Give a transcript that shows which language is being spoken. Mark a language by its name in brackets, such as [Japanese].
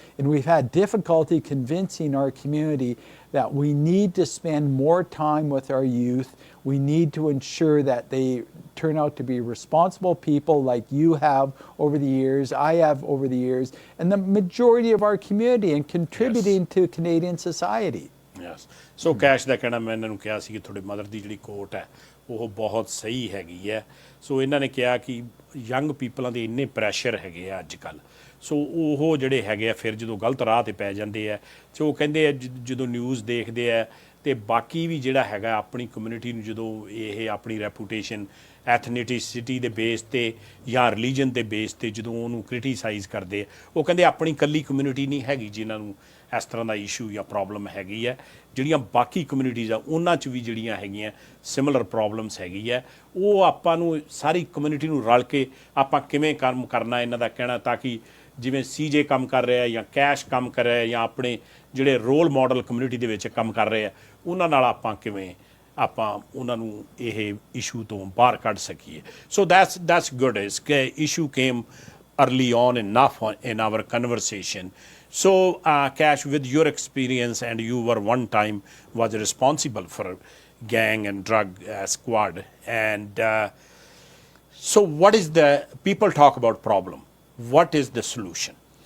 [English] And we've had difficulty convincing our community that we need to spend more time with our youth. We need to ensure that they turn out to be responsible people like you have over the years, I have over the years, and the majority of our community and contributing to Canadian society. Yes. [Punjabi] So cash ਦਾ ਕਹਿਣਾ ਮੈਂ ਇਹਨਾਂ ਨੂੰ ਕਿਹਾ ਸੀ ਕਿ ਤੁਹਾਡੇ mother ਦੀ ਜਿਹੜੀ ਕੋਟ ਹੈ ਉਹ ਬਹੁਤ ਸਹੀ ਹੈਗੀ ਹੈ ਸੋ ਇਹਨਾਂ ਨੇ ਕਿਹਾ ਕਿ ਯੰਗ ਪੀਪਲਾਂ ਦੇ ਇੰਨੇ ਪ੍ਰੈਸ਼ਰ ਹੈਗੇ ਆ ਅੱਜ ਕੱਲ੍ਹ ਸੋ ਉਹ ਜਿਹੜੇ ਹੈਗੇ ਆ ਫਿਰ ਜਦੋਂ ਗਲਤ ਰਾਹ 'ਤੇ ਪੈ ਜਾਂਦੇ ਆ ਸੋ ਉਹ ਕਹਿੰਦੇ ਆ ਜਦੋਂ ਨਿਊਜ਼ ਦੇਖਦੇ ਆ ਅਤੇ ਬਾਕੀ ਵੀ ਜਿਹੜਾ ਹੈਗਾ ਆਪਣੀ ਕਮਿਊਨਿਟੀ ਨੂੰ ਜਦੋਂ ਇਹ ਆਪਣੀ ਰੈਪੂਟੇਸ਼ਨ ਐਥਨੀਸਿਟੀ ਦੇ ਬੇਸ ਤੇ ਜਾਂ ਰਿਲੀਜਨ ਦੇ ਬੇਸ ਤੇ ਜਦੋਂ ਉਹਨੂੰ ਕ੍ਰਿਟੀਸਾਈਜ਼ ਕਰਦੇ ਆ, ਉਹ ਕਹਿੰਦੇ ਆਪਣੀ ਇਕੱਲੀ ਕਮਿਊਨਿਟੀ ਨਹੀਂ ਹੈਗੀ ਜਿਨ੍ਹਾਂ ਨੂੰ ਇਸ ਤਰ੍ਹਾਂ ਦਾ ਇਸ਼ੂ ਜਾਂ ਪ੍ਰੋਬਲਮ ਹੈਗੀ ਹੈ, ਜਿਹੜੀਆਂ ਬਾਕੀ ਕਮਿਊਨਿਟੀਜ਼ ਆ ਉਹਨਾਂ 'ਚ ਵੀ ਜਿਹੜੀਆਂ ਹੈਗੀਆਂ ਸਿਮਿਲਰ ਪ੍ਰੋਬਲਮਸ ਹੈਗੀ ਹੈ। ਉਹ ਆਪਾਂ ਨੂੰ ਸਾਰੀ ਕਮਿਊਨਿਟੀ ਨੂੰ ਰਲ ਕੇ ਆਪਾਂ ਕਿਵੇਂ ਕੰਮ ਕਰਨਾ ਇਹਨਾਂ ਦਾ ਕਹਿਣਾ, ਤਾਂ ਕਿ ਜਿਵੇਂ CJ ਕੰਮ ਕਰ ਰਿਹਾ ਜਾਂ ਕੈਸ਼ ਕੰਮ ਕਰ ਰਿਹਾ ਜਾਂ ਆਪਣੇ ਜਿਹੜੇ ਰੋਲ ਮਾਡਲ ਕਮਿਊਨਿਟੀ ਦੇ ਵਿੱਚ ਕੰਮ ਕਰ ਰਹੇ ਆ ਉਹਨਾਂ ਨਾਲ ਆਪਾਂ ਕਿਵੇਂ ਆਪਾਂ ਉਹਨਾਂ ਨੂੰ ਇਹ ਇਸ਼ੂ ਤੋਂ ਬਾਹਰ ਕੱਢ ਸਕੀਏ। [English] So that's good is ਕਿ issue came early on enough in our conversation. So Cash, with your experience, and you were one time was responsible for gang and drug squad, and so what is the, people talk about problem, what is the solution?